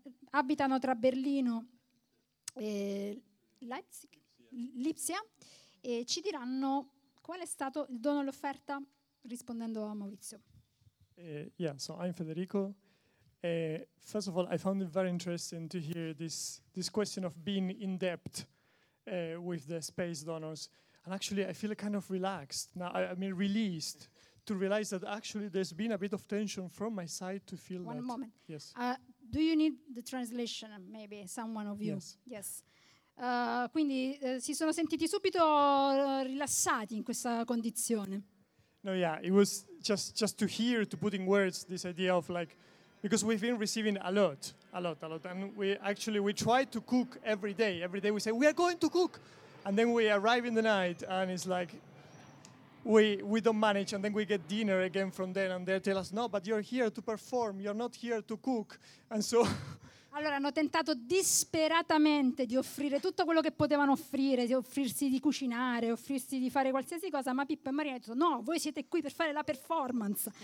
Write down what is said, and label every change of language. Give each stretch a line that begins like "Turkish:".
Italian: abitano tra Berlino e Leipzig, Lipsia, e ci diranno qual è stato il dono e l'offerta, rispondendo a Maurizio.
English: So I'm Federico. First of all, I found it very interesting to hear this question of being in depth with the space donors. And actually, I feel kind of relaxed now. I mean, released. To realize that actually there's been a bit of tension from my side to feel one that. One moment. Yes. Do you need the translation, maybe, someone of you? Yes. Yes.
Italian: Quindi si sono sentiti subito rilassati in questa condizione.
English: No, yeah, it was just to hear, to put in words this idea of like, because we've been receiving a lot. And we try to cook every day. Every day we say, we are going to cook. And then we arrive in the night and it's like, We don't manage, and then we get dinner again from there, and they tell us, no, but you're here to perform, you're not here to cook, and so...
Italian: Allora, hanno tentato disperatamente di offrire tutto quello che potevano offrire, di offrirsi di cucinare, offrirsi di fare qualsiasi cosa, ma Pippo e Maria hanno detto, no, voi siete qui per fare la performance.